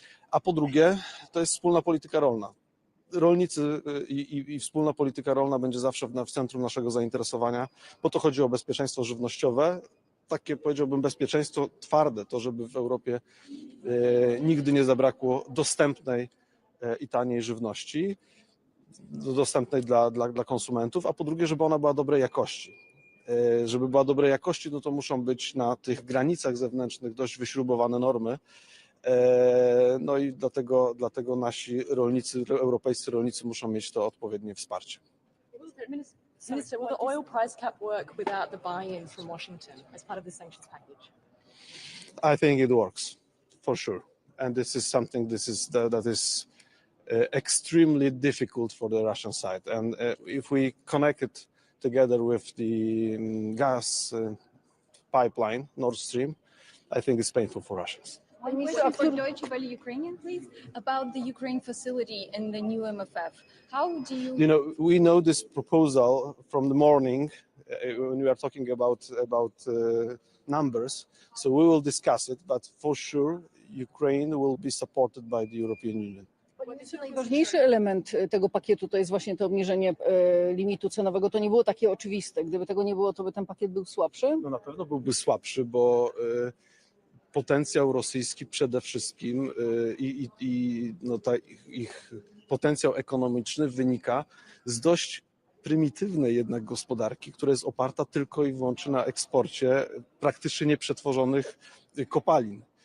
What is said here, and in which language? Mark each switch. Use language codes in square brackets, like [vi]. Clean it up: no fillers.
[pl] A po drugie, to jest wspólna polityka rolna. Rolnicy i wspólna polityka rolna będzie zawsze w centrum naszego zainteresowania, bo to chodzi o bezpieczeństwo żywnościowe, takie, powiedziałbym, bezpieczeństwo twarde, to żeby w Europie nigdy nie zabrakło dostępnej i taniej żywności, dostępnej dla konsumentów, a po drugie, żeby ona była dobrej jakości. Żeby była dobrej jakości, no to muszą być na tych granicach zewnętrznych dość wyśrubowane normy. No i dlatego nasi rolnicy, europejscy rolnicy muszą mieć to odpowiednie wsparcie. [en] Minister, will the oil price cap work without the buy-in from Washington as part of the sanctions package? I think it works, for sure. And this is something that is extremely difficult for the Russian side. And if we connect it together with the gas pipeline, Nord Stream, I think it's painful for Russians. One question for Deutsche Welle Ukrainian, please, about the Ukraine facility in the new MFF. How do you... You know, we know this proposal from the morning when we are talking about numbers, so we will discuss it, but for sure Ukraine will be supported by the European Union. [pl] Najważniejszy element tego pakietu to jest właśnie to obniżenie limitu cenowego. To nie było takie oczywiste. Gdyby tego nie było, to by ten pakiet był słabszy? No na pewno byłby słabszy, bo potencjał rosyjski przede wszystkim i ich potencjał ekonomiczny wynika z dość prymitywnej jednak gospodarki, która jest oparta tylko i wyłącznie na eksporcie praktycznie nieprzetworzonych kopalin.